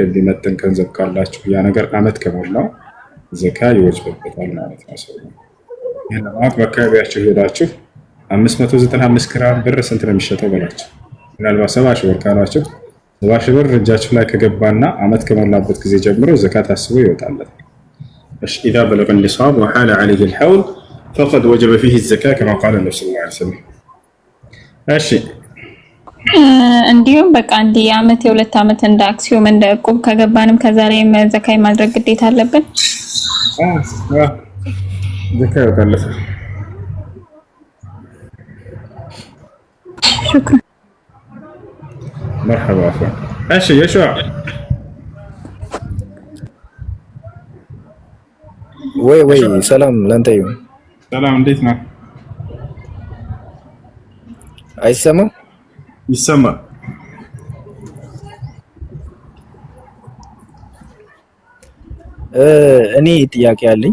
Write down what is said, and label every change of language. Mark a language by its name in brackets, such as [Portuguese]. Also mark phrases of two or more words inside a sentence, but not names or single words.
[Amharic] የሚመጥን ገንዘብ ካላችሁ ያ ነገር አመት ከሞላው ዘካ ይወጅብበታል ማለት ነው። ሰው ይሄን ለማወቅ በአካባቢያችሁ ሄዳችሁ 595 ግራም ብር ስንት ነው የሚሸጠው በላችሁ። ምናልባት 70 ሺህ ብር ካላችሁ 70 ሺህ ብር እጃችሁ ላይ ከገባና አመት ከሞላበት ጊዜ ጀምሮ ዘካ ታስቦ ይወጣለት። እሺ [Arabic] إذا بلغ النصاب وحال عليه الحول فقد وجب فيه الزكاة كما قال النبي صلى الله عليه وسلم። [Amharic] እሺ እንዲሁም በቃ አንድ የአመት የሁለት አመት እንደ አክሲዮን እንደ እቁብ ከገባንም ከዛ ላይ ዘካ ማድረግ ግዴታ አለብን። ዘካ ይወጣለት። [Arabic] شكرا مرحبا اخوان. [Amharic] እሺ የሹዓ ወይ ሰላም ላንተ ይሁን። ሰላም እንዴት ነህ? አይሰማም? ይሰማል። እኔ ጥያቄ አለኝ።